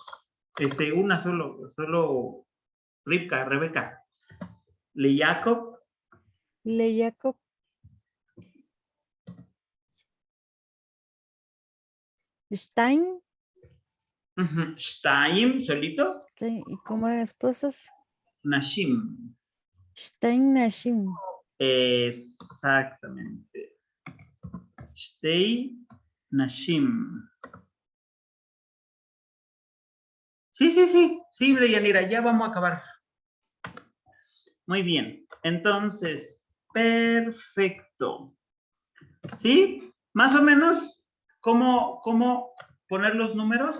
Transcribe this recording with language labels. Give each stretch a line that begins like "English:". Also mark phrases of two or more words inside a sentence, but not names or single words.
Spanish: Una solo Rebeca. Le Jacob. Le Jacob. Stein. Stein, solito. ¿Y cómo eran esposas? Nashim.
Hebrew: שתיים נשים.
Spanish: Exactamente.
Hebrew: שתי נשים.
Spanish: Sí, Deyanira, ya vamos a acabar. Muy bien. Entonces, perfecto. ¿Sí? Más o menos, ¿cómo poner los números?